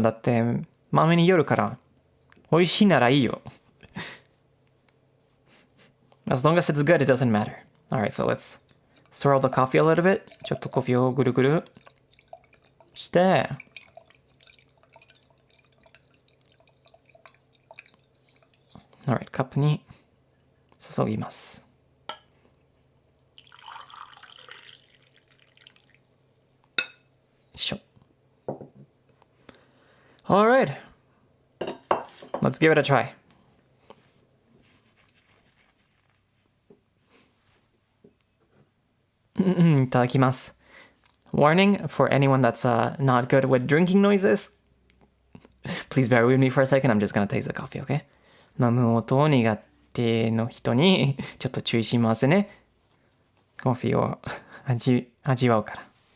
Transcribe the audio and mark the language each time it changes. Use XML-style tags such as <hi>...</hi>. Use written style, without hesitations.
<ja>だって豆によるから美味しいならいいよ。</ja> <en>As long as it's good, it doesn't matter. Alright, so let's swirl the coffee a little bit.</en> <ja>ちょっとコーヒーをぐるぐるして、Alright, カップに注ぎます。しょ。</ja> <en>Alright, let's give it a try.</en> <ja>Iただきます。</ja> <en>Warning for anyone that's not good with drinking noises. Please bear with me for a second. I'm just gonna taste the coffee, okay?</en> <ja>飲む音苦手の人にちょっと注意しますね。コーヒーを味わうから。</ja>